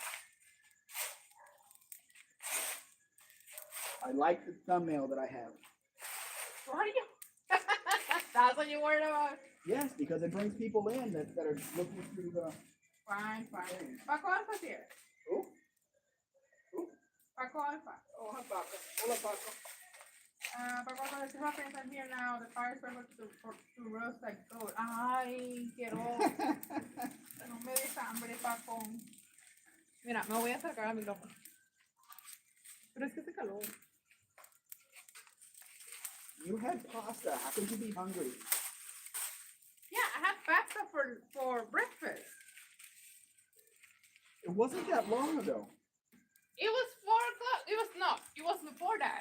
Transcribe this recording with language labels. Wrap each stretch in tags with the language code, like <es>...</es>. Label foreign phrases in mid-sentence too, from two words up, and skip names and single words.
<en>I like the thumbnail that I have. What are you? That's what you worried about? Yes, because it brings people in that are looking through the... Fine. Paco Alfa's here. Who? Paco Alfa. Oh, hi, Paco. Hola, Paco. Paco Alfa, this happens. I'm here now. The fire is perfect to roast like gold.</en> <es>Ay, quiero. No me des hambre, Paco. Mira, me voy a acercar al micrófono. Pero es que hace calor.</es> <en>You had pasta. How could you be hungry? Yeah, I had pasta for breakfast. It wasn't that long ago. It was 4 o'clock. It was before that.</en>